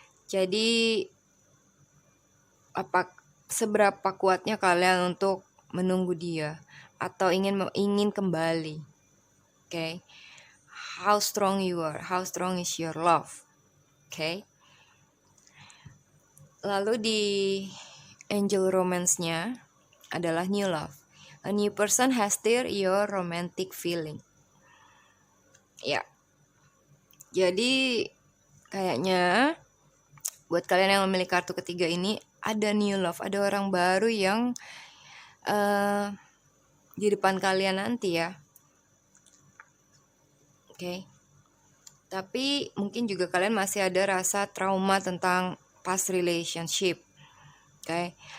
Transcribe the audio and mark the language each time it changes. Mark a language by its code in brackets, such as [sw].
[id] Jadi seberapa kuatnya kalian untuk menunggu dia atau ingin kembali, oke? [en] How strong you are, how strong is your love, oke? [id] Lalu di angel romance-nya adalah new love. [en] A new person has stirred your romantic feeling. [id] Ya. Jadi kayaknya buat kalian yang memiliki kartu ketiga ini ada new love, ada orang baru yang di depan kalian nanti ya. Oke. Tapi mungkin juga kalian masih ada rasa trauma tentang past relationship. Oke.